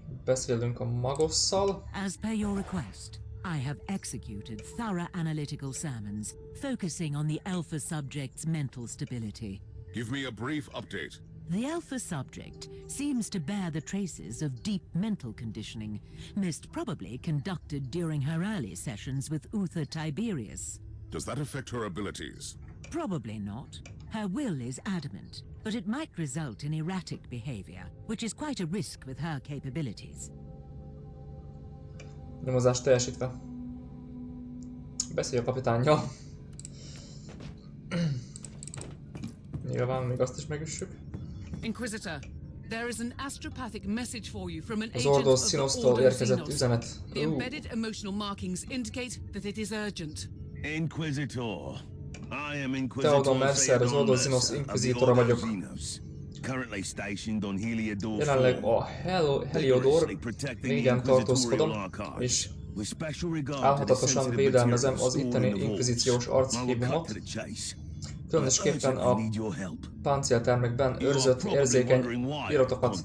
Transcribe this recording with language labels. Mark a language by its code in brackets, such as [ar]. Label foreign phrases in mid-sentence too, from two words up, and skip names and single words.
[hu] beszélünk a magosszal. [en] As per your request, I have executed thorough analytical sermons, focusing on the alpha subject's mental stability. Give me a brief update. The alpha subject seems to bear the traces of deep mental conditioning, most probably conducted during her early sessions with Uther Tiberius. Does that affect her abilities? Probably not. Her will is adamant, but it might result in erratic behavior, which is quite a risk with her capabilities. [hu] Nyomozás teljesítve. Beszélj a kapitánnyal. Nyilván még azt is megüssük. [en] Inquisitor, there is an astropathic message for you from an [hu] Az [en] agent [hu] Ordos [en] of [hu] Sinos-tól [en] the [hu] érkezett [en] Ordo [hu] üzenet. [en] Sinos. The embedded emotional markings indicate that it is urgent. Inquisitor. I am Inquisitor [hu] Theodor Mercer, az Ordos Sinos Inquisitora vagyok. [en] Currently stationed on Heliodor. [hu] Jelenleg a Heliodor 4-en tartózkodom, és álhatatosan védelmezem az itteni inkvizíciós archívumot. Különösképpen a páncéltermekben őrzött érzékeny iratokat.